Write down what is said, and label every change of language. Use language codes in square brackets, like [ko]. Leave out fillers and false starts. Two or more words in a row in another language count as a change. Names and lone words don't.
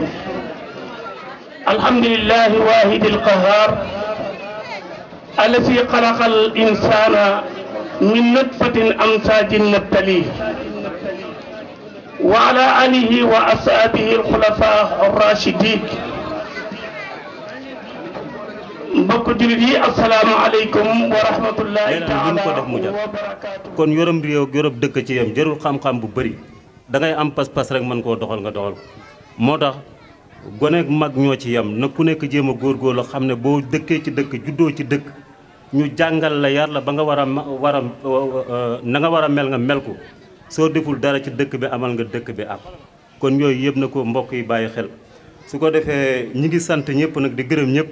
[ar] الحمد لله واحد القهار الذي خلق الإنسان من نطفة أمشاج نبتليه وعلى آله وأصحابه الخلفاء الراشدين. [wo] mbokk jullit yi [ar] السلام عليكم ورحمة الله تعالى وبركاته. [wo] kon yorom réew yorob dëkk ci yam jarul xam-xam bu bëri da ngay am pas-pas rek mën koo doxal nga doxal ko moo tax gone ak mag ñoo ci yam na ku nekk jéem a góorgóorlu xam ne boo dëkkee ci dëkk juddoo ci dëkk ñu jàngal la yar la ba nga na nga war a mel nga mel ko soo deful dara ci dëkk bi amal nga dëkk bi ak kon yooyu yëpp na ko mbokk yi bàyyi xel su ko defee ñi ngi sant ñëpp nag di gërëm ñëpp.